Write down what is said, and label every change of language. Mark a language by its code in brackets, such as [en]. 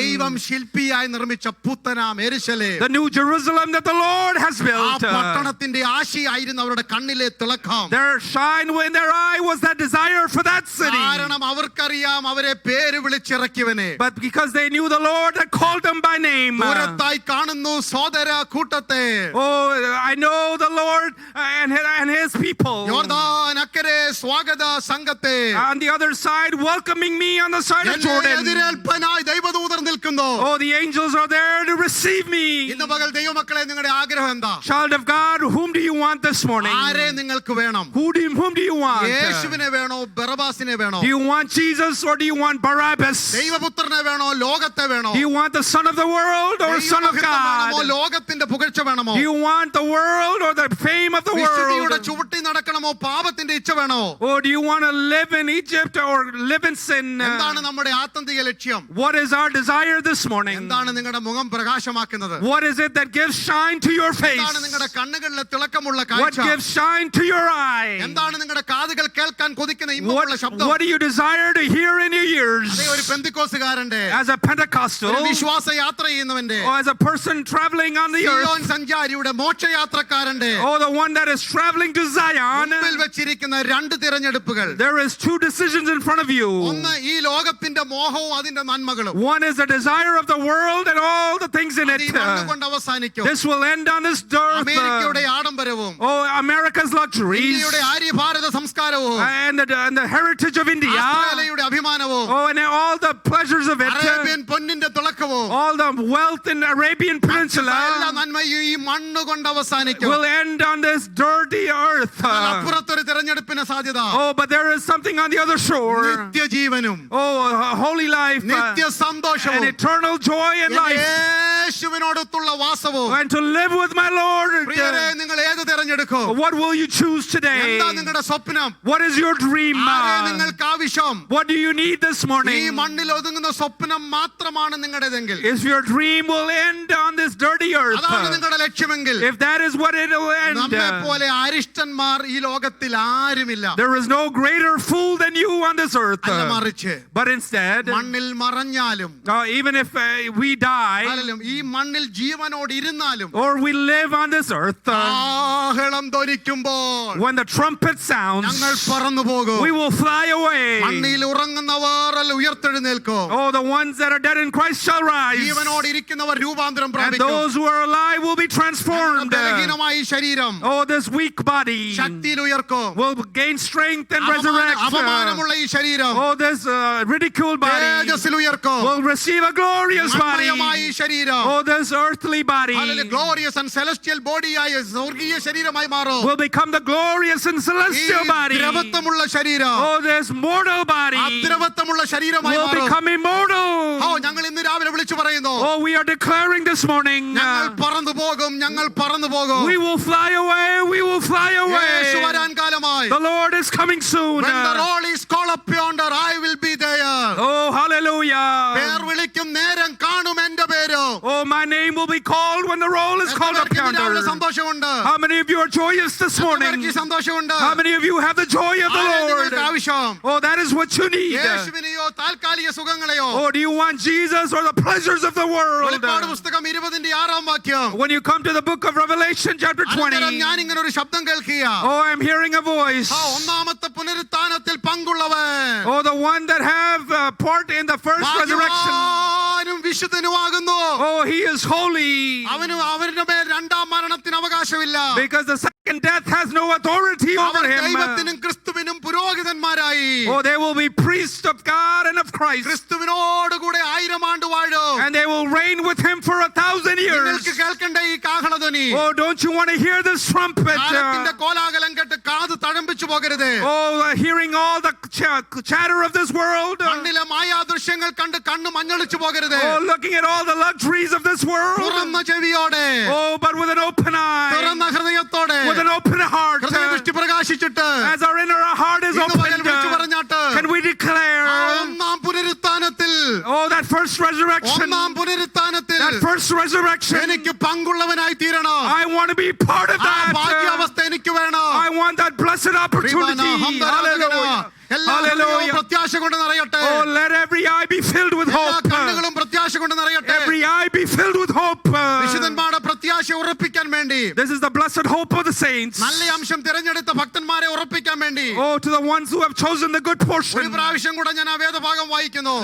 [ml] ദൈവം ശില്പിയായി നിർമ്മിച്ച പുത്തനാം യെരൂശലേം, [en] The new Jerusalem that the Lord has [ml] ആ [en] built. [ml] പട്ടണത്തിന്റെ ആശയായിരുന്നു അവരുടെ കണ്ണിലെ തിളക്കം. [en] Their shine in their eye was that desire for that city. [ml] കാരണം അവർക്കറിയാം അവരെ പേര് വിളിച്ചിറക്കിയവനെ. [en] But because they knew the Lord that called them by name. [ml] ദൂരത്തായി കാണുന്നു സോദര കൂട്ടത്തെ. [en] Oh, I know the Lord and his people. [ml] യോർദാൻ അക്കരെ സ്വാഗത സംഘത്തെ. [en] On the other side, welcoming me on the side of [ml] എന്നെ [en] Jordan. [ml] എതിരേൽപ്പനായി ദൈവദൂതർ നിൽക്കുന്നു. [en] Oh, the angels are there to receive me. [ml] ഇന്ന് പകൽ ദൈവമക്കളെ, നിങ്ങളുടെ ആഗ്രഹം എന്താ? [en] Child of God, whom do you want this morning? [ml] ആരെ നിങ്ങൾക്ക് വേണം? [en] Whom do you want? [ml] യേശുവിനെ വേണോ ബറബാസിനെ വേണോ? [en] Do you want Jesus or do you want Barabbas? [ml] ദൈവപുത്രനെ വേണോ ലോകത്തെ വേണോ? [en] Do you want the son of the world or son of [ml] ദൈവമഹിത്വം വേണമോ [en] God? [ml] ലോകത്തിന്റെ പുകഴ്ച വേണമോ? [en] Do you want the world or the fame of the [ml] വിശുദ്ധിയുടെ [en] world? [ml] ചുവട്ടി നടക്കണമോ പാപത്തിന്റെ ഇച്ഛ വേണോ? [en] Or do you want to live in Egypt or live in sin? [ml] എന്താണ് നമ്മുടെ ആത്യന്തിക ലക്ഷ്യം? [en] What is our desire this morning? [ml] എന്താണ് നിങ്ങളുടെ മുഖം പ്രകാശമാക്കുന്നത്? [en] What is it that gives shine to your face? [ml] എന്താണ് നിങ്ങളുടെ കണ്ണുകളിലെ തിളക്കമുള്ള [en] What [ml] കാഴ്ച? [en] gives shine to your eye? [ml] എന്താണ് നിങ്ങളുടെ കാതുകൾ കേൾക്കാൻ കൊതിക്കുന്ന ഇമ്പമുള്ള ശബ്ദം? [en] What do you desire to hear in your ears? [ml] അതേ ഒരു പെന്തിക്കോസുകാരന്റെ, [en] As a Pentecostal, [ml] ഒരു വിശ്വാസ യാത്ര ചെയ്യുന്നവന്റെ, [en] or as a person traveling on the [ml] Zion [en] earth, [ml] സഞ്ചാരിയുടെ മോക്ഷയാത്രക്കാരന്റെ [en] or the one that is traveling to Zion, [ml] മുമ്പിൽ വെച്ചിരിക്കുന്ന രണ്ട് തിരഞ്ഞെടുപ്പുകൾ. [en] there is two decisions in front of you. [ml] ഒന്ന് ഈ ലോകത്തിന്റെ മോഹവും അതിന്റെ നന്മകളും. [en] One is the desire of the world and all the things in [ml] അത് ഈ [en] it. [ml] മണ്ണ് കൊണ്ട് അവസാനിക്കും. [en] This will end on this earth. [ml] അമേരിക്കയുടെ ആഡംബരവും [en] Oh, America's luxuries [ml] ഇന്ത്യയുടെ ആര്യഭാരത സംസ്കാരവും [en] and the heritage of India. [ml] ആസ്ട്രേലിയയുടെ അഭിമാനവും [en] Oh, and all the pleasures of it. [ml] Arabian പൊന്നിന്റെ തിളക്കവും [en] All the wealth in the Arabian [ml] എല്ലാ [en] Peninsula [ml] നന്മയും ഈ മണ്ണ് കൊണ്ട് അവസാനിക്കും. [en] will end on this dirty earth. [ml] അപ്പുറത്തൊരു തിരഞ്ഞെടുപ്പിന് സാധ്യത. [en] Oh, but there is something on the other shore. [ml] നിത്യജീവനും [en] Oh, a holy life, [ml] Nithya [en] an [ml] സന്തോഷവും [en] eternal joy and life, [ml] യേശുവിനോടൊത്തുള്ള വാസവും. [en] and to live with my Lord. [ml] പ്രിയരേ, നിങ്ങൾ ഏത് തിരഞ്ഞെടുക്കും? [en] What will you choose today? [ml] എന്താ നിങ്ങളുടെ സ്വപ്നം? [en] What is your dream? [ml] ആരെ നിങ്ങൾക്ക് ആവശ്യം? [en] What do you need this [ml] ഈ [en] morning? [ml] മണ്ണിൽ ഒതുങ്ങുന്ന സ്വപ്നം മാത്രമാണ് നിങ്ങളുടേതെങ്കിൽ, [en] If your dream will end on this dirty earth, [ml] അതാണ് [en] earth. [ml] നിങ്ങളുടെ ലക്ഷ്യമെങ്കിൽ [en] If that is what it will end, [ml] നമ്മെ പോലെ അരിഷ്ടന്മാർ ഈ ലോകത്തിൽ ആരുമില്ല. [en] there is no greater fool than you on this earth. [ml] അല്ല മറിച്ച് [en] But instead, [ml] മണ്ണിൽ മറഞ്ഞാലും [en] even if we die [ml] ഈ മണ്ണിൽ ജീവനോട് ഇരുന്നാലും [en] or we live on this earth, [ml] ആഹളം ധ്വനിക്കുമ്പോൾ [en] when the trumpet sounds, [ml] ഞങ്ങൾ പറന്നു പോകും. [en] we will fly away. [ml] മണ്ണിൽ ഉറങ്ങുന്നവർ ഉയർത്തെഴുന്നേൽക്കും. [en] Oh, the ones that are dead in Christ shall rise. [ml] ജീവനോട് ഇരിക്കുന്നവർ രൂപാന്തരം [en] And [ml] പ്രാപിക്കും. [en] those who are alive will be transformed. [ml] ബലഹീനമായ ഈ ശരീരം [en] Oh, this weak body [ml] ശക്തിയിൽ ഉയർക്കും. [en] will gain strength and resurrect. [ml] അപമാനമുള്ള ഈ ശരീരം [en] Oh, this ridiculed body [ml] തേജസ്സിൽ ഉയർക്കും. [en] will receive a glorious body. [ml] മൺമയമായ ഈ ശരീരം [en] Oh, this earthly body glorious and celestial body [ml] ആയ സ്വർഗീയ ശരീരമായി മാറും. [en] will become the glorious and [ml] ഈ [en] celestial body. [ml] ദ്രവത്വമുള്ള ശരീരം [en] Oh, this mortal body [ml] അദ്രവത്വമുള്ള ശരീരമായി [en] will [ml] മാറും. [en] become immortal. [ml] ഞങ്ങൾ ഇന്ന് രാവിലെ വിളിച്ചു പറയുന്നു, [en] Oh, we are declaring this morning, [ml] ഞങ്ങൾ പറന്നു പോകും, ഞങ്ങൾ പറന്നു പോകും. [en] we will fly away, we will fly [ml] Yeshu [en] away. [ml] വരാൻ കാലമായി. [en] The Lord is coming soon. When the roll is called up yonder, I will be there. Oh, hallelujah. [ml] പേർ വിളിക്കും നേരം കാണും എന്റെ പേര്. [en] Oh, my name will be called when the roll is called up yonder. [ml] സന്തോഷമുണ്ട്. [en] How many of you are joyous this morning? [ml] സന്തോഷമുണ്ട്. [en] How many of you have the joy of the Lord? [ml] ആവശ്യം [en] Oh, that is what you need. [ml] യേശുവിനെയോ താൽക്കാലിക സുഖങ്ങളെയോ. [en] Oh, do you want Jesus or the pleasures of the world? [ml] വെളിപ്പാട് പുസ്തകം 20-6 വാക്യം. [en] When you come to the book of Revelation chapter 20, [ml] ഞാൻ ഇങ്ങനെ ഒരു ശബ്ദം കേൾക്കുക. [en] oh, I'm hearing a voice. [ml] ഒന്നാമത്തെ പുനരുത്ഥാനത്തിൽ പങ്കുള്ളവൻ. [en] Oh, the one that have part in the first resurrection. [ml] വിശുദ്ധനുമാകുന്നു. [en] Oh, he is holy. [ml] അവരുടെ മേൽ രണ്ടാം മരണത്തിന് അവകാശമില്ല. [en] Because the second death has no authority over him. [ml] ദൈവത്തിനും ക്രിസ്തുവിനും പുരോഹിതന്മാരായി. [en] Oh, they will be priests of God and of Christ. [ml] ക്രിസ്തുവിനോട് കൂടെ 1000 ആണ്ട് വാഴും. [en] And they will reign with him for 1000 years. [ml] നിങ്ങൾക്ക് കേൾക്കണ്ട ഈ കാഹളധ്വനി. [en] Oh, don't you want to hear this trumpet? [ml] കാലത്തിന്റെ കോലാഹലം കേട്ട് കാത് തഴമ്പിച്ചു പോകരുത്. [en] Oh, hearing all the chatter of this world. [ml] കണ്ണിലെ മായാദൃശ്യങ്ങൾ കണ്ട് കണ്ണ് മഞ്ഞളിച്ചു പോകരുത്. [en] Oh, looking at all the luxuries of this world. [ml] തുറന്ന ചെവിയോടെ. [en] Oh, but with an open eye. [ml] തുറന്ന ഹൃദയത്തോടെ. [en] With an open heart. [ml] ഹൃദയദൃഷ്ടി പ്രകാശിച്ചിട്ട്. [en] As our inner heart is opened. Can we declare? [ml] ഒന്നാം പുനരുത്ഥാനത്തിൽ. [en] Oh, that first resurrection. [ml] ഒന്നാം പുനരുത്ഥാനത്തിൽ. [en] That first resurrection. [ml] എനിക്ക് പങ്കുള്ളവനായി തീരണം. [en] I want to be part of that. [ml] ഭാഗ്യാവസ്ഥ എനിക്ക് വേണം. [en] I want that blessed opportunity. Hallelujah. Hallelujah. [ml] പ്രത്യാശ കൊണ്ട് നിറയട്ടെ. [en] Oh, let every eye be filled with hope. [ml] കണ്ണുകളും പ്രത്യാശ കൊണ്ട് നിറയട്ടെ. [en] Every eye be filled with hope. [ml] വിശുദ്ധന്മാരുടെ പ്രത്യാശ ഉറപ്പിക്കാൻ വേണ്ടി. [en] This is the blessed hope of the saints. [ml] നല്ല അംശം തിരഞ്ഞെടുത്ത ഭക്തന്മാരെ ഉറപ്പിക്കാൻ വേണ്ടി. [en] Oh, to the ones who have chosen the good portion. [ml] ഒരു പ്രാവശ്യം കൂടെ ഞാൻ ആ വേദഭാഗം വായിക്കുന്നു.